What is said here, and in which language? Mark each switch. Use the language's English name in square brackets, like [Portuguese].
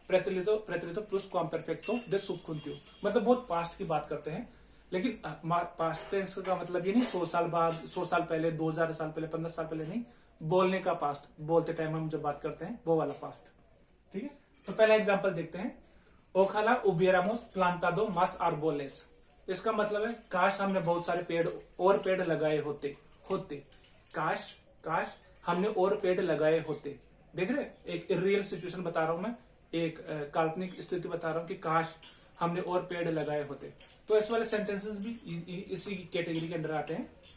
[Hindi] प्रेteriतो plus कॉम्पेरफेक्टो दे subjuntivo, मतलब बहुत past की बात करते हैं, लेकिन पास्ट टेंस का मतलब ये नहीं 100 साल बाद, 100 साल पहले, 2000 साल पहले, 15 साल पहले नहीं, बोलने का पास्ट, बोलते टाइम हम जब बात करते हैं वो वाला पास्ट, ठीक है। तो पहला एग्जांपल देखते हैं। [Spanish] ओखाला hubiéramos plantado más árboles। [Hindi] इसका मतलब है काश हमने बहुत सारे पेड़ लगाए होते। काश हमने और पेड़ लगाए होते। देख रहे, एक रियल सिचुएशन बता रहा हूं मैं, एक काल्पनिक स्थिति बता रहा हूं कि काश हमने और पेड़ लगाए होते। तो इस वाले सेंटेंसेस भी इसी कैटेगरी के अंदर आते हैं।